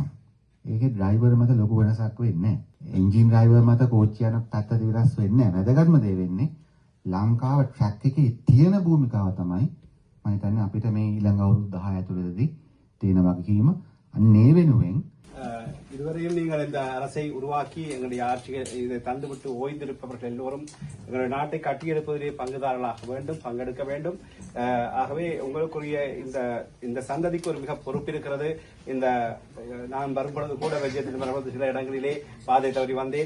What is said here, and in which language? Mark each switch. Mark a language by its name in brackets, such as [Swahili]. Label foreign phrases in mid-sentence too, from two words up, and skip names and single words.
[Sinhala] ඒකේ ඩ්‍රයිවර් මත ලොකු වෙනසක් වෙන්නේ නැහැ. එන්ජින් ඩ්‍රයිවර් මත කෝච්චිය යන පැත්ත වෙනස් වෙන්නේ නැහැ. වැදගත්ම දේ වෙන්නේ ලංකාව ට්‍රැක් එකේ තියෙන භූමිකාව තමයි මම හිතන්නේ අපිට මේ ඊළඟ අවුරුදු 10 ඇතුළතදී තියෙන වගකීම. අන්න ඒ වෙනුවෙන් [Tamil] இதுவரையும் நீங்கள் இந்த அரசை உருவாக்கி எங்களுடைய ஆட்சியை இதை தந்துவிட்டு ஓய்ந்திருப்பவர்கள் எல்லோரும் எங்களுடைய நாட்டை கட்டியெழுப்பதிலே பங்குதாரர்களாக வேண்டும், பங்கெடுக்க வேண்டும். ஆகவே உங்களுக்குரிய இந்த சந்ததிக்கு ஒரு மிக பொறுப்பு இருக்கிறது. இந்த நான் வரும்பொழுது கூட விஜயத்தில் வரும்போது சில இடங்களிலே பாதை தவறி வந்தேன்.